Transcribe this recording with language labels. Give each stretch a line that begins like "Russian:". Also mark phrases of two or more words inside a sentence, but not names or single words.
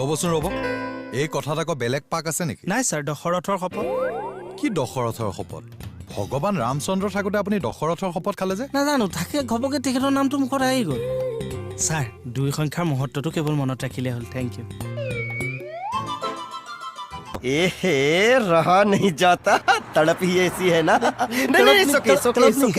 Assamese: ৰ'বচোন ৰ'ব, এই কথাত আকৌ বেলেগ পাক আছে নেকি? নাই ছাৰ, দশৰথৰ শপত। কি দশৰথৰ শপত? ভগৱান ৰামচন্দ্ৰ থাকোঁতে আপুনি দশৰথৰ শপত খালে যে? নাজানো, থাকে ঘপকে তেখেতৰ নামটো মুখত আহি গ'ল। ছাৰ, 2 সংখ্যাৰ মহত্বটো কেৱল মনত ৰাখিলে হ'ল।
English: thank you.
Hindi: रहा नहीं जाता, तड़प ही ऐसी है ना। नहीं, नहीं,
English: it's okay, it's okay, it's okay।